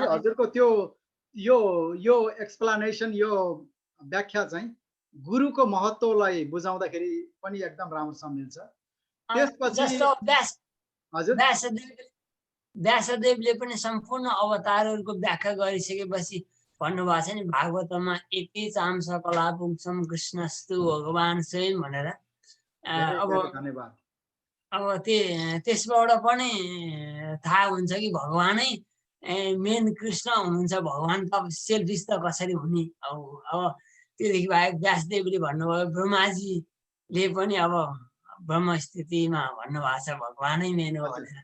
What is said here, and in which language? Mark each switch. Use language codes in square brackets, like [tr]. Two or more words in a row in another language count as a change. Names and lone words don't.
[ne] हजुरको त्यो यो एक्सप्लेनेसन, यो व्याख्या चाहिँ गुरुको महत्त्वलाई बुझाउँदाखेरि पनि एकदम राम्रोसँग मिल्छ। त्यसपछि व्यासदेवले पनि सम्पूर्ण अवतारहरूको व्याख्या गरिसकेपछि भन्नुभएको छ नि भागवतमा, [sa] एति चाम सकला पुग्छम कृष्णस्तु भगवान स्वयं भनेर। [ne] अब त्यसबाट पनि थाहा हुन्छ कि भगवानै मेन कृष्ण हुनुहुन्छ। भगवान त अब सेल्फिस त कसरी हुने? अब त्योदेखि बाहेक व्यासदेवले भन्नुभयो, ब्रह्माजीले पनि अब ब्रह्म स्थितिमा भन्नुभएको छ भगवानै मेन हो भनेर।